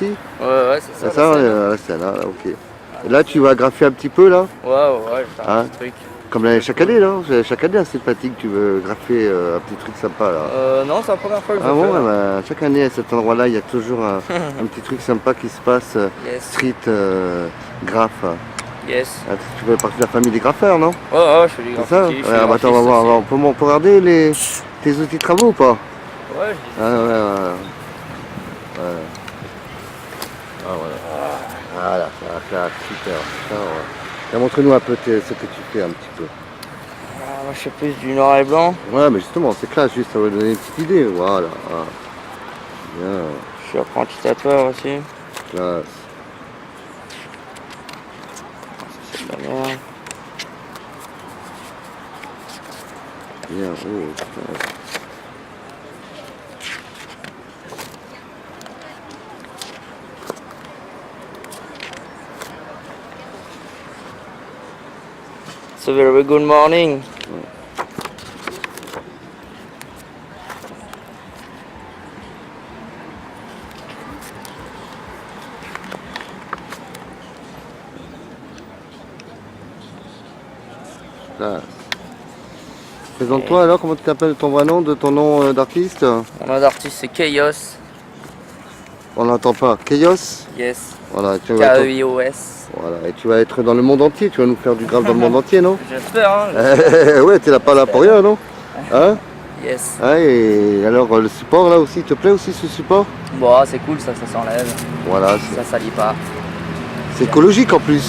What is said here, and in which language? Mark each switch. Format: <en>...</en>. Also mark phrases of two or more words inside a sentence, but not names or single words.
<fr>Ouais, c'est ça. C'est ça, à la Seine, hein, ok. Et là, tu vas graffer un petit peu, là? Ouais, je vais faire Hein un petit truc. Comme chaque année, là? Chaque année, c'est sympathique, tu veux graffer un petit truc sympa, là. Non, c'est la première fois que je Ah le bon, fais. ouais, bah, chaque année, à cet endroit-là, il y a toujours un petit truc sympa qui se passe. Yes.</fr> <en>Street graph.</en> <fr>Yes. Ah, tu fais partie de la famille des graffeurs, non? Ouais, je fais du C'est ça? graffiti. je fais Ouais, du bah, attends, on va graphiste voir. aussi. On peut regarder tes outils de travaux ou pas? Ouais, Ah ouais. Ah voilà. Voilà, ça va faire super. Ça, ouais. Et montre-nous un peu ce que tu fais un petit peu. moi je fais plus du noir et blanc. Ouais, mais justement, c'est classe, juste ça va donner une petite idée. Voilà. Ah. Bien, Je suis apprenti tatoueur aussi. classe. C'est de la merde. Bien, oh, putain.</fr> <en>It's a very good morning.</en> <fr>Classe. Présente-toi alors, comment tu t'appelles, ton vrai nom, de ton nom d'artiste? Mon nom d'artiste c'est Chaos. On n'entend pas. Chaos? Yes. Voilà, tu vas être... K-E-I-O-S. Voilà, et tu vas être dans le monde entier, tu vas nous faire du grave dans le monde entier, non? J'espère, hein. Ouais, t'es là pas là pour rien, non? Hein? Yes. Ouais, et alors le support là aussi, te plaît aussi ce support? Bon, c'est cool, ça s'enlève. Voilà, Ça salit pas. c'est écologique en plus.</fr>